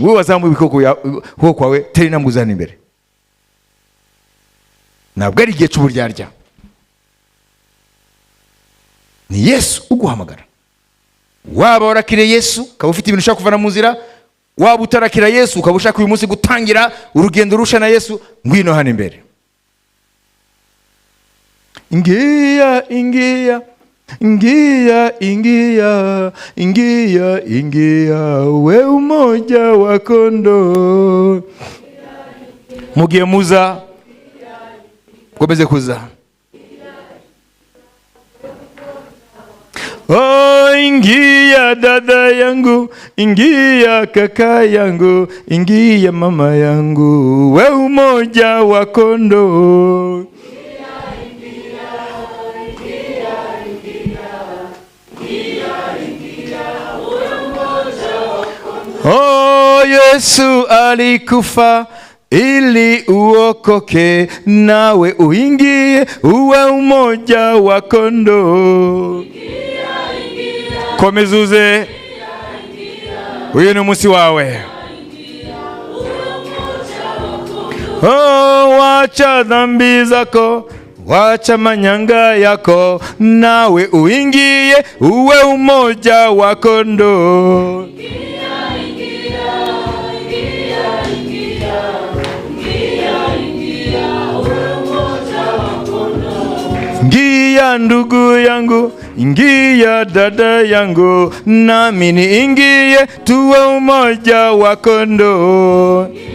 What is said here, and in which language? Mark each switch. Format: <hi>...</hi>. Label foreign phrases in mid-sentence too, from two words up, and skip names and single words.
<rw>Wowe wazamuye ukuboko kwawe, tera intambwe uzana imbere. Ntabwo ari igihe cy'uburyarya. Ni Yesu uguhamagara. Waba warakiriye Yesu ukaba ufite ibintu ushaka kuvana mu nzira, waba utarakira Yesu ukaba ushaka uyu munsi gutangira urugendo rusha na Yesu, ngwino hano imbere.</rw> <sw>Ingia Ingia, ingia, ingia, ingia, we umoja wa kondoo.</sw> <rw>Mugiye muza, komeze kuza.</rw> <sw>Oh, ingia dada yangu, ingia kaka yangu, ingia mama yangu, we umoja wa kondoo. Oh, Yesu alikufa ili uokoke, nawe uingie uwe umoja wa kondoo.</sw> <rw>Komezuze, uyu ni umunsi wawe.</rw> <sw>Oh, wacha dhambi zako, wacha manyanga yako, nawe uingie uwe umoja wa kondoo. Ingia ndugu yangu, ingia dada yangu, nami niingie tuwe umoja wa kondoo.</sw>